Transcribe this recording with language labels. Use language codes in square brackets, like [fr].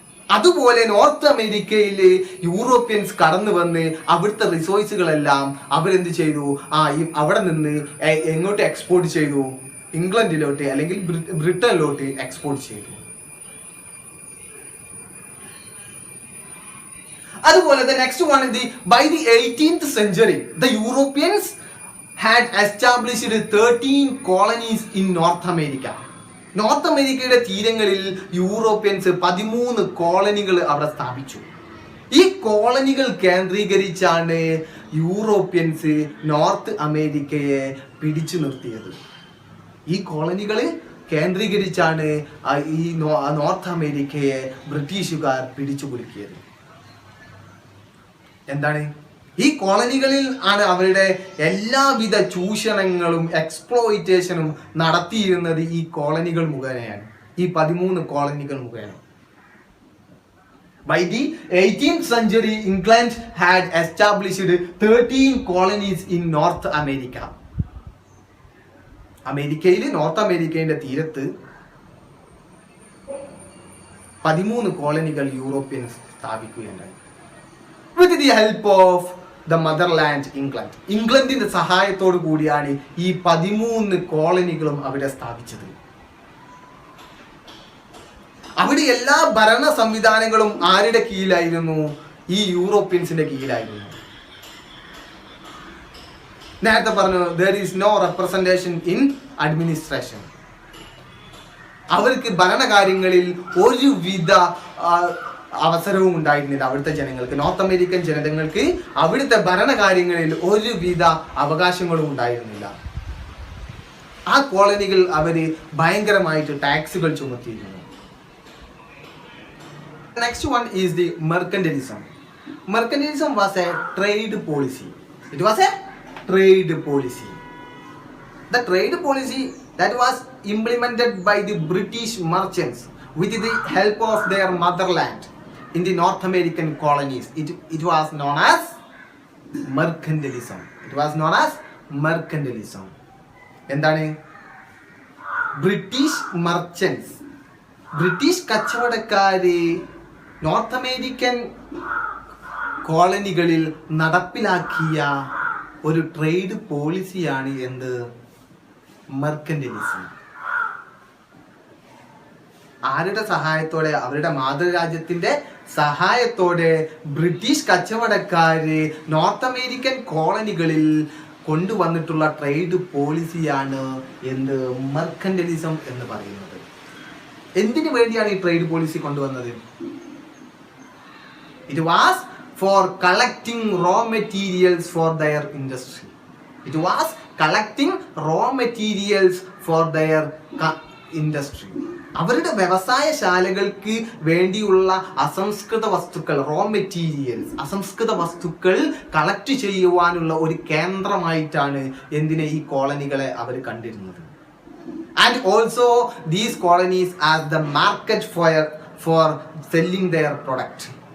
[ml] അതുപോലെ നോർത്ത് അമേരിക്കയിൽ യൂറോപ്യൻസ് കടന്നു വന്ന് അവിടുത്തെ റിസോഴ്സുകളെല്ലാം അവരെന്ത് ചെയ്തു? അവിടെ നിന്ന് എങ്ങോട്ട് എക്സ്പോർട്ട് ചെയ്തു? ഇംഗ്ലണ്ടിലോട്ട് അല്ലെങ്കിൽ ബ്രിട്ടനിലോട്ട് എക്സ്പോർട്ട് ചെയ്തു. അതുപോലെ [en] the next one is by the 18th century the Europeans had established 13 colonies in North America. [ml] North അമേരിക്കയുടെ തീരങ്ങളിൽ യൂറോപ്യൻസ് 13 കോളനികൾ അവിടെ സ്ഥാപിച്ചു. ഈ കോളനികൾ കേന്ദ്രീകരിച്ചാണ് യൂറോപ്യൻസ് നോർത്ത് അമേരിക്കയെ പിടിച്ചു നിർത്തിയത്. ഈ കോളനികൾ കേന്ദ്രീകരിച്ചാണ് ഈ നോർത്ത് അമേരിക്കയെ ബ്രിട്ടീഷുകാർ പിടിച്ചു കുലുക്കിയത്. എന്താണ്? ഈ കോളനികളിൽ ആണ് അവരുടെ എല്ലാവിധ ചൂഷണങ്ങളും എക്സ്പ്ലോയിറ്റേഷനും നടത്തിയിരുന്നത്. ഈ കോളനികൾ മുഖേനയാണ്, ഈ 13 കോളനികൾ മുഖേന. [en] By the 18th century, England had established 13 colonies in North America. [ml] അമേരിക്കയിൽ, നോർത്ത് അമേരിക്കയുടെ തീരത്ത് 13 കോളനികൾ Europeans സ്ഥാപിക്കുകയുണ്ടായി. [en] With the help of the motherland England. [ml] ഇംഗ്ലണ്ടിന്റെ സഹായത്തോടു കൂടിയാണ് ഈ 13 കോളനികളും അവിടെ സ്ഥാപിച്ചത്. അവിടെ എല്ലാ ഭരണ സംവിധാനങ്ങളും ആരുടെ കീഴിലായിരുന്നു? ഈ യൂറോപ്യൻസിന്റെ കീഴിലായിരുന്നു. നേരത്തെ പറഞ്ഞു [en] there is no representation in administration. [ml] അവർക്ക് ഭരണകാര്യങ്ങളിൽ ഒരുവിധ അവസരവും ഉണ്ടായിരുന്നില്ല. അവിടുത്തെ ജനങ്ങൾക്ക്, നോർത്ത് അമേരിക്കൻ ജനതകൾക്ക് അവിടുത്തെ ഭരണകാര്യങ്ങളിൽ ഒരുവിധ അവകാശങ്ങളും ഉണ്ടായിരുന്നില്ല. ആ കോളനികൾ അവര് ഭയങ്കരമായിട്ട് ടാക്സുകൾ ചുമത്തിയിരുന്നു. [en] Next one is the mercantilism. Mercantilism was a trade policy. It was a trade policy. The trade policy that was implemented by the British merchants with the help of their motherland in the North American colonies. It was known as mercantilism. It was known as mercantilism. [ml] എന്താണ്? British merchants, British കച്ചവടക്കാര് north American കോളനികളിൽ നടപ്പിലാക്കിയ ഒരു trade പോളിസിയാണ് എന്ത്? മെർക്കന്റിലിസം. ആരുടെ സഹായത്തോടെ? അവരുടെ മാതൃരാജ്യത്തിന്റെ സഹായത്തോടെ British കച്ചവടക്കാര് north American കോളനികളിൽ കൊണ്ടുവന്നിട്ടുള്ള trade പോളിസിയാണ് എന്ത്? മെർക്കന്റിലിസം എന്ന് പറയുന്നത്. എന്തിനു വേണ്ടിയാണ് ഈ ട്രേഡ് പോളിസി കൊണ്ടുവന്നത്? [en] It was for collecting raw materials for their industry. It was collecting raw materials for their industry. [ml] അവരുടെ വ്യവസായശാലകൾക്ക് വേണ്ടിയുള്ള അസംസ്കൃത വസ്തുക്കൾ, റോ മെറ്റീരിയൽസ്, അസംസ്കൃത വസ്തുക്കൾ കളക്ട് ചെയ്യുവാനുള്ള ഒരു കേന്ദ്രമായിട്ടാണ് എന്തിനെ ഈ കോളനികളെ അവർ കണ്ടിരുന്നത്. [en] And also these colonies as the market for selling their product.